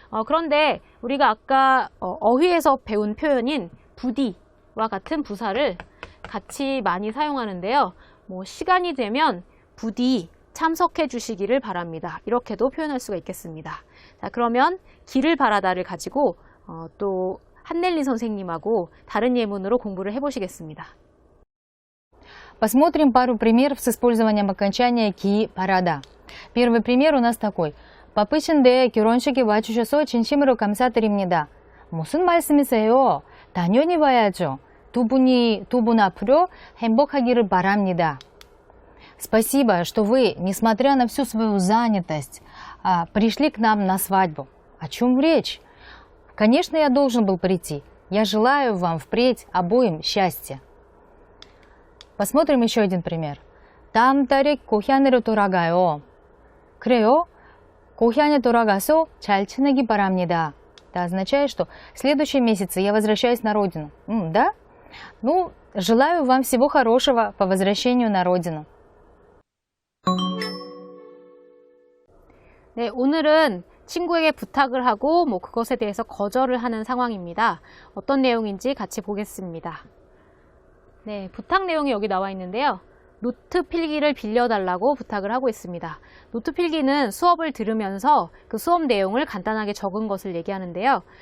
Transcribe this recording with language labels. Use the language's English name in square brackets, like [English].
[Korean] 그런데 우리가 아까 어휘에서 배운 표현인 부디와 같은 부사를 같이 많이 사용하는데요. 시간이 되면 부디 참석해 주시기를 바랍니다. 이렇게도 표현할 수가 있겠습니다. 자, 그러면 기를 바라다를 가지고 또 한넬리 선생님하고 다른 예문으로 공부를 해보시겠습니다. [Russian] Посмотрим пару примеров с использованием окончания 기, 바라다. Первый пример у нас такой. [Korean] 바쁘신데 결혼식에 와주셔서 진심으로 감사드립니다. 무슨 말씀이세요? 당연히 와야죠. 두 분 앞으로 행복하기를 바랍니다. [Russian] Спасибо, что вы, несмотря на всю свою занятость, пришли к нам на свадьбу. О чем речь? Конечно, я должен был прийти. Я желаю вам впредь обоим счастья. Посмотрим еще один пример. [Korean] 다음 달에 고향으로 돌아가요. 그래요? 고향에 돌아가서 잘 지내기 바랍니다. [Russian] Это означает, что в следующем месяце я возвращаюсь на родину. Да? Ну, желаю вам всего хорошего по возвращению на родину. [Korean] 네, 오늘은 친구에게 부탁을 하고 그것에 대해서 거절을 하는 상황입니다. 어떤 내용인지 같이 보겠습니다. 네, 부탁 내용이 여기 나와 있는데요. 노트 필기를 빌려달라고 부탁을 하고 있습니다. 노트 필기는 수업을 들으면서 그 수업 내용을 간단하게 적은 것을 얘기하는데요.